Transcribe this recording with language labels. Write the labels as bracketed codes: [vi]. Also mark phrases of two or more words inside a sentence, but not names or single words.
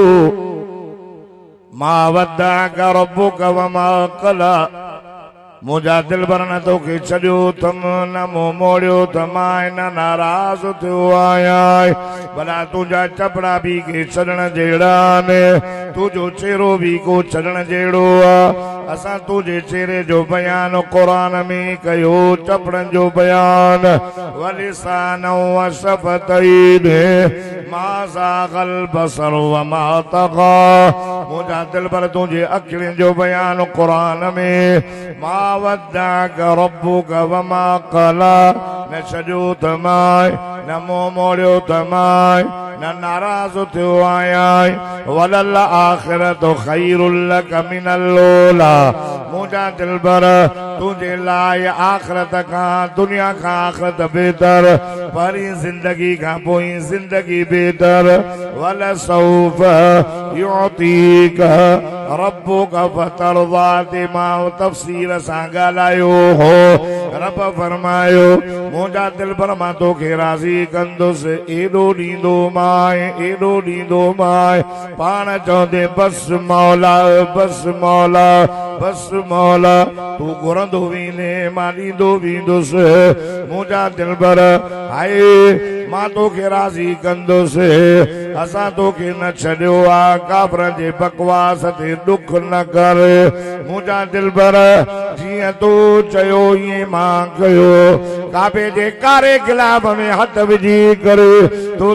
[ar] ما ودعك ربك وما قلى [sd] मुंहिंजा दिलबर न तोखे छॾियो अथमि न मूं मोड़ियो त मां न नाराज़ थियो आहियां भला तुंहिंजा चपड़ा बि के छॾण जहिड़ा आहिनि तुंहिंजो चेहरो बि को छॾण जहिड़ो आहे असां तुंहिंजे चेहरे जो बयान क़ुरान में कयो चपड़नि जो बयान [ar] ولسانا وشفتين ما زاغ البصر وما [sd] तग़ा मुंहिंजा दिलबर तुंहिंजे अखियुनि जो बयान क़ुरान में [ar] ما ودعك ربك وما [sd] क़ला न छॾियो त मां न मुंहुं मोड़ियो त मां न नाराज़ थियो आहियां [ar] وللآخرة خير لك من الأولى [sd] मुंहिंजा दिलबर तुंहिंजे लाइ आख़िरत खां दुनिया खां आख़िरत बेहतर परी ज़िंदगी खां पोइ ज़िंदगी बेहतर [ar] ولسوف يعطيك ربك فترضى [sd] ते मां तफ़सीर सां ॻाल्हायो हो रब फरमायो मुंहिंजा दिल पर मां तोखे राज़ी कंदुसि एॾो ॾींदो माए पाण चवंदे बस मौला बस मौला बस मौला तू घुरंदो वेंदे मां ॾींदो वेंदुसि मुंहिंजा दिल पर हाय मां तोखे राज़ी कंदुसि असां तोखे न छॾियो आहे काफ़रनि जे बकवास ते दुख न कर मुंहिंजा दिल पर जीअं तू चयो ईअं मां कयो काबे जे कारे गिलाब में हथ विझी करे तू